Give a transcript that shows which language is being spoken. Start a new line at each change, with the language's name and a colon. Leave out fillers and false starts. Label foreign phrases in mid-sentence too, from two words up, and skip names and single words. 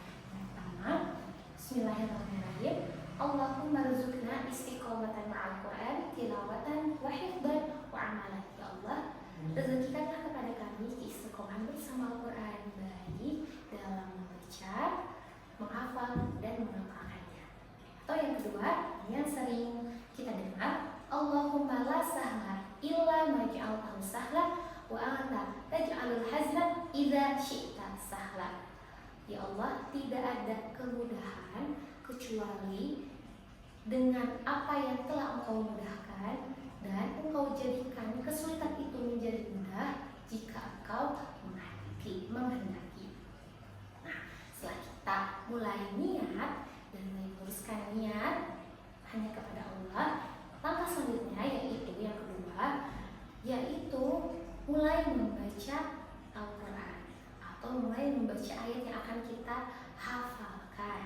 Indonesian: Yang pertama,
Arabic: بسم الله الرحمن الرحيم اللهم ارزقنا الاستقامة مع القرآن تلاوة وحفظا وعملا.
Indonesian: Ya Allah, rezekikanlah kepada kami istiqomah bersama Al-Quran, baik dalam membaca, menghafal, dan mengamalkannya. Atau yang kedua, yang sering kita dengar,
Arabic: اللهم لا سهل إلا ما جعلته سهلا وأنت تجعل الحزن إذا شئت سهلا.
Indonesian: Ya Allah, tidak ada kemudahan kecuali dengan apa yang telah Engkau mudahkan, dan Engkau jadikan kesulitan itu menjadi mudah jika Engkau menghendaki. Nah, setelah kita mulai niat dan meluruskan niat hanya kepada Allah, langkah selanjutnya yaitu yang kedua, yaitu mulai membaca Al-Quran atau mulai membaca ayat yang akan kita hafalkan.